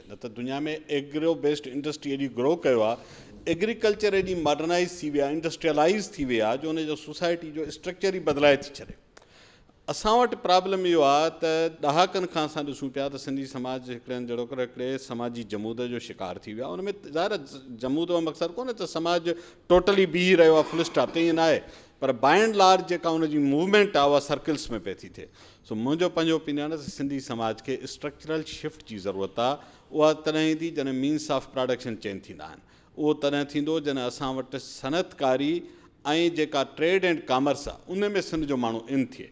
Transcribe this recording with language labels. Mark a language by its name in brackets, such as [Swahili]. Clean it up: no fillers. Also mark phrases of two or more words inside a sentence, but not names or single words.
[Sindhi] न त दुनिया में [English] agro based industry [Sindhi] एॾी ग्रो कयो आहे, एग्रीकल्चर एॾी मॉडर्नाइज़ थी विया, इंडस्ट्रियलाइज़ थी विया जो उनजो सोसाइटी जो स्ट्रक्चर ई बदिलाए थी छॾे। असां वटि प्रॉब्लम इहो आहे त ॾहाकनि खां असां ॾिसूं पिया त सिंधी समाज हिकिड़े हंधि जहिड़ो करे हिकिड़े समाजी जमूद जो शिकार थी वियो आहे। उनमें ज़ाहिर जमूद जो मक़सदु कोन्हे त समाज टोटली बीही रहियो आहे [English] full stop, [Sindhi] त ईअं न आहे, पर [English] by and large [Sindhi] जेका उनजी मूवमेंट आहे उहा सर्किल्स में पई थी थिए। सो मुंहिंजो पंहिंजो ओपिनियन आहे त सिंधी समाज खे [English] structural shift [Sindhi] जी ज़रूरत आहे। उहा तॾहिं ईंदी जॾहिं [English] means of production change [Sindhi] थींदा आहिनि। उहो तॾहिं थींदो जॾहिं असां वटि सनअतकारी ऐं जेका [English] trade and commerce [Sindhi] आहे उन में सिंध जो माण्हू इन थिए।